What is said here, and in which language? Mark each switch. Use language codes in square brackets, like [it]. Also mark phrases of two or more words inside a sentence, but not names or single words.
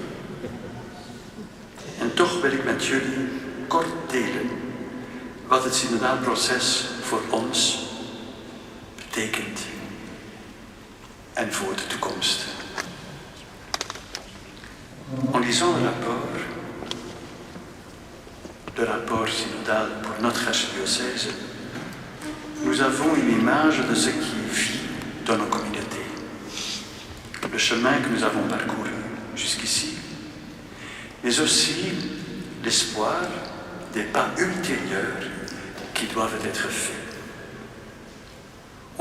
[nl] En toch wil ik met jullie kort delen wat het synodaal proces voor ons betekent en voor de toekomst. [fr] En lisant le rapport synodal pour notre archidiocèse, nous avons une image de ce qui vit dans nos communautés. Le chemin que nous avons parcouru jusqu'ici, mais aussi l'espoir des pas ultérieurs qui doivent être faits.